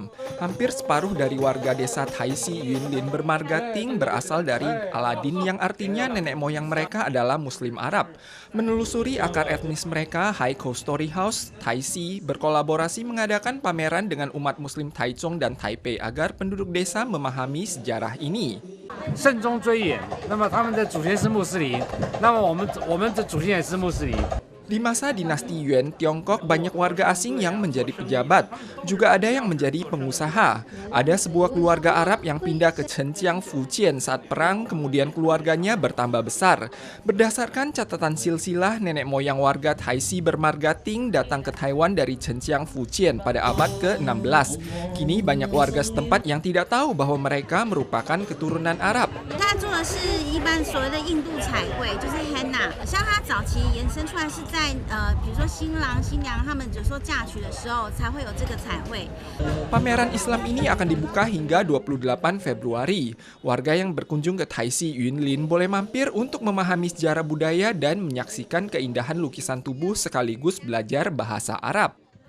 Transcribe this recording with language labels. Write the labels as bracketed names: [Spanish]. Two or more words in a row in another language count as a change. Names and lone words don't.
[Indonesian] Hampir separuh dari warga desa Taisi Yunlin bermarga Ting berasal dari Aladin yang artinya nenek moyang mereka adalah Muslim Arab. Menelusuri akar etnis mereka, Haikou Story House, Taisi berkolaborasi mengadakan pameran dengan umat Muslim Taichung dan Taipei agar penduduk desa memahami sejarah ini. [Chinese] 慎终追远，那么他们的祖先是穆斯林，那么我们的祖先也是穆斯林。 [Indonesian] Di masa dinasti Yuan, Tiongkok banyak warga asing yang menjadi pejabat. Juga ada yang menjadi pengusaha. Ada sebuah keluarga Arab yang pindah ke Zhenjiang, Fujian saat perang, kemudian keluarganya bertambah besar. Berdasarkan catatan silsilah, nenek moyang warga Taisi bermarga Ting datang ke Taiwan dari Zhenjiang, Fujian pada abad ke-16. Kini banyak warga setempat yang tidak tahu bahwa mereka merupakan keturunan Arab. [Chinese] 他做的是一般所谓的印度彩绘，就是 henna。像它早期延伸出来是在比如说新郎新娘他们就说嫁娶的时候才会有这个彩绘。 [Indonesian] Pameran Islam ini akan dibuka hingga 28 Februari. Warga yang berkunjung ke Taisi Yunlin boleh mampir untuk memahami sejarah budaya dan menyaksikan keindahan lukisan tubuh sekaligus belajar bahasa Arab.